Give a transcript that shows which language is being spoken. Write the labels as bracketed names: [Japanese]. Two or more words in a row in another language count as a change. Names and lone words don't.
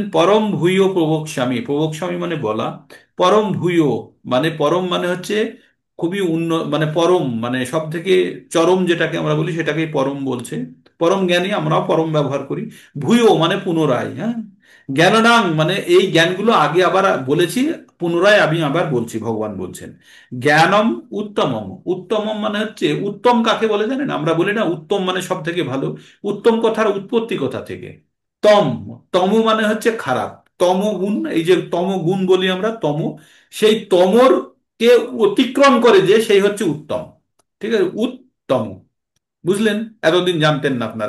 [Bangla] পরম ভূয় প্রবক্ষ্যামি, প্রবক্ষ্যামি মানে বলা, পরম ভূয় মানে পরম মানে হচ্ছে খুবই মানে পরম, মানে সব থেকে চরম যেটাকে আমরা বলি সেটাকেই পরম বলছে। পরম জ্ঞানী, আমরাও পরম ব্যবহার করি। ভূয়ো মানে পুনরায়, হ্যাঁ। জ্ঞাননাং মানে এই জ্ঞানগুলো আগে আবার বলেছি, পুনরায় আমি আবার বলছি, ভগবান বলছেন। জ্ঞানম উত্তমম, উত্তমম মানে হচ্ছে উত্তম কাকে বলে জানেন? আমরা বলি না উত্তম মানে সব থেকে ভালো। উত্তম কথার উৎপত্তি কোথা থেকে? তম, তম মানে হচ্ছে খারাপ। তমগুণ, এই যে তমগুণ বলি আমরা, তম, সেই তমর কে অতিক্রম করে যে সেই হচ্ছে উত্তম। ঠিক আছে, উত্তম, বুঝলেন? এতদিন জানতেন না আপনারা।